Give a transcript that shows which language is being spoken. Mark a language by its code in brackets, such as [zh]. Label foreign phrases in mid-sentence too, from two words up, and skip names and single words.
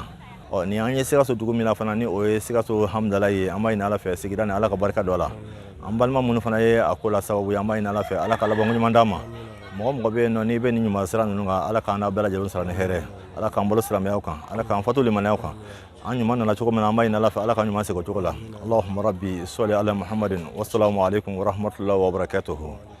[bm] ni an ye Sikaso dugu min na fana ni o ye Sikaso hamdalayi ye an b'a ɲini Ala fɛ sigida ni Ala ka barika don a la an balima minnu fana ye a ko la sababu ye an b'a ɲini Ala fɛ Ala ka laban ɲuman d'a ma mɔgɔ bɛ yen nɔ n'i bɛ nin ɲuman sira ninnu kan ala k'an n'a bɛɛ lajɛlen sara ni hɛrɛ ala k'an bolo silamɛyaw kan ala k'an fatu limaniyaw kan an ɲuman nana cogo min na an b'a ɲini ala fɛ ala ka ɲuman segin o cogo la [ar] اللهم رب صل على محمد والسلام عليكم ورحمة الله وبركاته